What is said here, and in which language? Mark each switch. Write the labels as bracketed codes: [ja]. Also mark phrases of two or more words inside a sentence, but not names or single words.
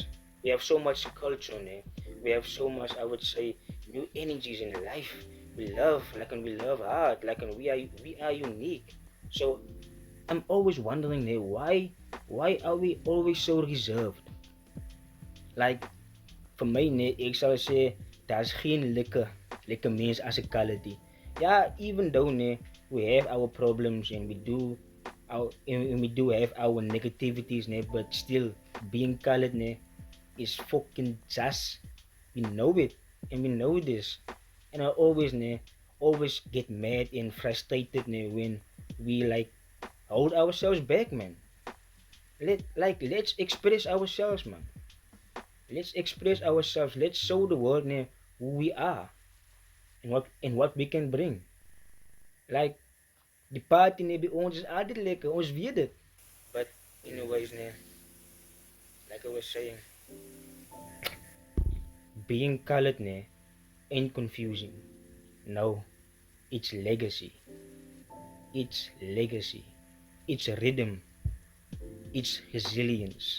[en] We have so much culture. We have so much. I would say new energies in life. We love like and we love art. Like and we are unique. So I'm always wondering why are we always so reserved? [af] Like vir my ek sal sê daar's geen lekker mens as 'n quality. [en] Yeah, even though we have our problems and we do have our negativities but still being colored is fucking just we know it and we know this. And I always get mad and frustrated when we like hold ourselves back, man. Let's express ourselves, man. Let's express ourselves. Let's show the world who we are and what we can bring. [af] Like die party by ons is altyd lekker. Ons weet dit. [en] But anyways like I was saying, being colored ain't confusing. No, it's legacy. It's legacy. It's rhythm. It's resilience.